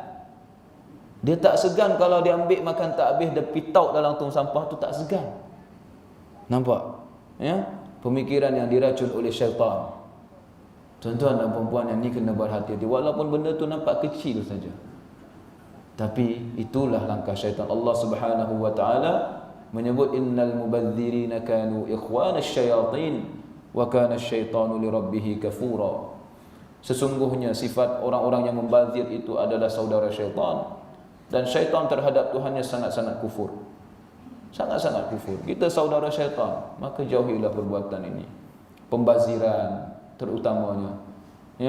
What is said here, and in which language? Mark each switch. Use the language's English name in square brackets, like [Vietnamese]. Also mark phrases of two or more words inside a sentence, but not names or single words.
[Malay] Dia tak segan kalau dia ambil makan tak habis, dia pitaut dalam tong sampah tu tak segan. Nampak? Ya? Pemikiran yang diracun oleh syaitan. Tuan-tuan dan puan-puan yang ni kena berhati-hati. Walaupun benda tu nampak kecil saja, tapi itulah langkah syaitan. Allah Subhanahu wa taala menyebut [Arabic] إن المبذرين كانوا إخوان الشياطين وكان الشيطان لربه كفورا. [Malay] Sesungguhnya sifat orang-orang yang membazir itu adalah saudara syaitan, dan syaitan terhadap Tuhannya sangat-sangat kufur. Sangat-sangat kufur. Kita saudara syaitan, maka jauhilah perbuatan ini. Pembaziran terutamanya. Ya.